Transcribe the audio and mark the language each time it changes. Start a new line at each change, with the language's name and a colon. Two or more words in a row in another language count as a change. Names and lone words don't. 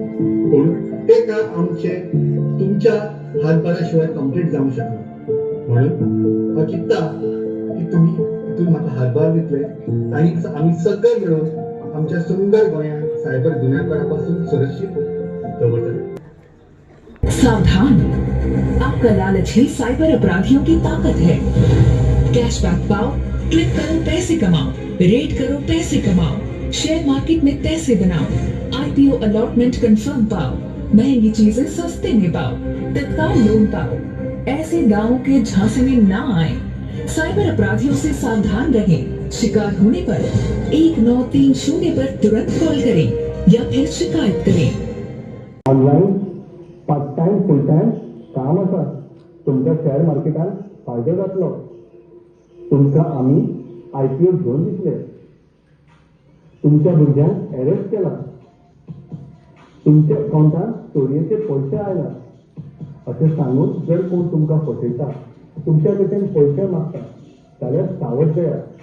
Konkani: पूण ते काम आमचे तुमच्या हातभारा शिवाय कंप्लीट जावंक शकना. म्हणून हांव चिंतता की तुमी तितून म्हाका हातभार दितले आनी आमी सगळे मेळून आमच्या सुंदर गोंयांत सायबर गुन्यांवकारा पासून सुरक्षीत दवरतले.
Hindi: सावधान, आपका लालच ही साइबर अपराधियों की ताकत है. कैशबैक पाओ, क्लिक करो पैसे कमाओ, रेट करो पैसे कमाओ,
English: share market
Hindi: में पैसे बनाओ, IPO
English: allotment confirm
Hindi: पाओ, महंगी चीजें सस्ते में पाओ, तत्काल लोन पाओ. ऐसे गांवों के झांसे में ना आए. साइबर अपराधियों से सावधान रहें. शिकार होने पर 1930 पर तुरंत कॉल करें या फिर शिकायत करें.
English: online part time full time
Konkani: काम आसा. तुमच्या शेअर मार्केटात फायदो जातलो. तुमकां आमी IPO घेवन दितले. तुमच्या भुरग्यांक अरेस्ट केला. तुमच्या अकाउंटात चोरयेचे पयशे आयला अशें सांगून जर कोण तुमकां फसयता, तुमच्या कडच्यान पयशे मागता जाल्यार सावध जायात.